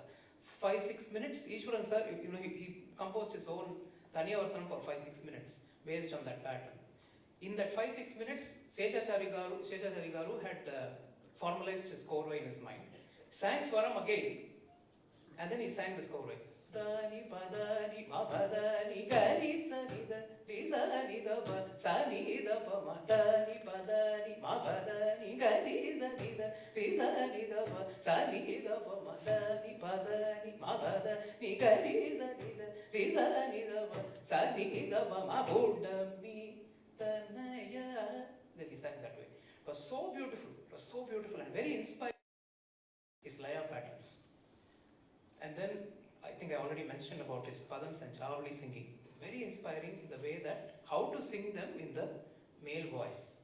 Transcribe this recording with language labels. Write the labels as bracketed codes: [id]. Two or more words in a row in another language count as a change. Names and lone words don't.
[en] 5-6 minutes, Ishwaran sir, he composed his own Taniyavartanam for 5-6 minutes based on that pattern. In that 5-6 minutes, Seshachari Garu had formalized his korva in his mind. Sang Swaram again, and then he sang this korva. Dani padani mabadani gari sanida risanida ba sanida pa madani padani mabadani gari sanida risanida ba sanida pa madani padani mabadani gari sanida risanida ba sanida ba mabudami tanaya. Then he sang that way. It was so beautiful and very inspiring. His laya patterns. And then I think I already mentioned mentioned about his padams and javali singing. Very inspiring in the way that how to sing them in the male voice.